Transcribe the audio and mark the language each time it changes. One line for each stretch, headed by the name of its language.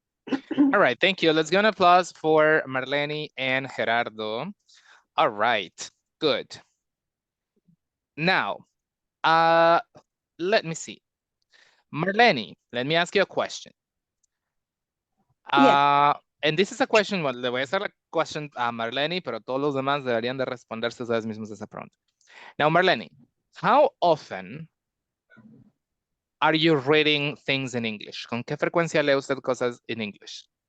English: All right, thank you. Let's give an applause for Marlene and Gerardo. All right, good. Now, let me see. Marlene, let me ask you a question. And this is a question, well,
Spanish: le voy a hacer la question a Marlene, pero todos los demás deberían de responderse ustedes mismos esa pregunta.
English: Now, Marlene, how often are you reading things in English?
Spanish: ¿Con qué frecuencia lee usted cosas en English?